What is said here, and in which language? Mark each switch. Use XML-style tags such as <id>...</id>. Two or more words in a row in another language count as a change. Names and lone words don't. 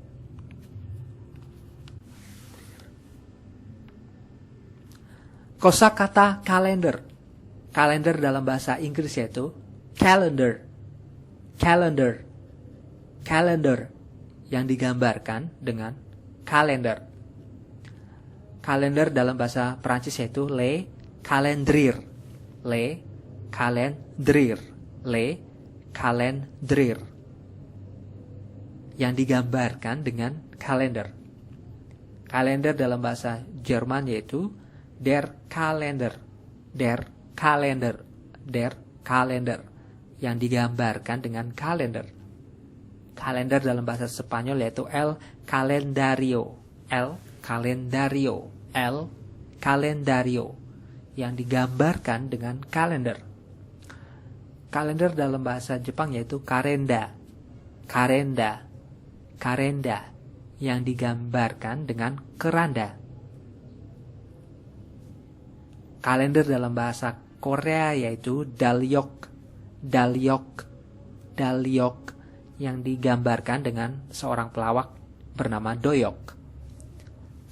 <id>Kosakata kalender. Kalender dalam bahasa Inggris yaitu calendar yang digambarkan dengan kalender. Kalender dalam bahasa Perancis yaitu</id> <fr>le calendrier</fr> <id>yang digambarkan dengan kalender. Kalender dalam bahasa Jerman yaitu</id> <de>der Kalender</de> <id>yang digambarkan dengan kalender. Kalender dalam bahasa Spanyol yaitu</id> <es>el calendario</es> <id>yang digambarkan dengan kalender. Kalender dalam bahasa Jepang yaitu karenda yang digambarkan dengan keranda. Kalender dalam bahasa Korea yaitu dalyok yang digambarkan dengan seorang pelawak bernama Doyok.</id>